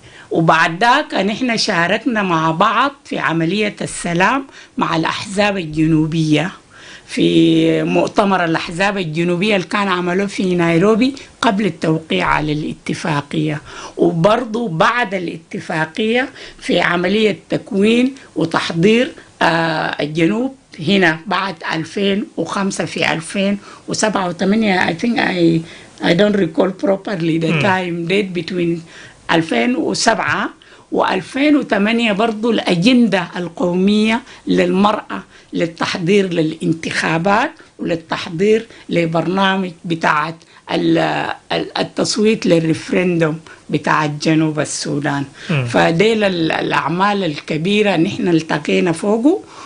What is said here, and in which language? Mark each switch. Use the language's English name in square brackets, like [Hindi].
[Arabic] وبعد ذاك نحن شاركنا مع بعض في عملية السلام مع الأحزاب الجنوبية في مؤتمر الأحزاب الجنوبية اللي كان عملوه في نيروبي قبل التوقيع على الاتفاقية، وبرضو بعد الاتفاقية في عملية تكوين وتحضير الجنوب هنا بعد 2005 في 2007 و8. [English] I think I don't recall properly the time date between 2007 و2008. [Arabic] برضو الأجندة القومية للمرأة للتحضير للانتخابات وللتحضير لبرنامج بتاعت التصويت للريفرندوم بتاع جنوب السودان. فديل الأعمال الكبيرة نحن التقينا فوقه.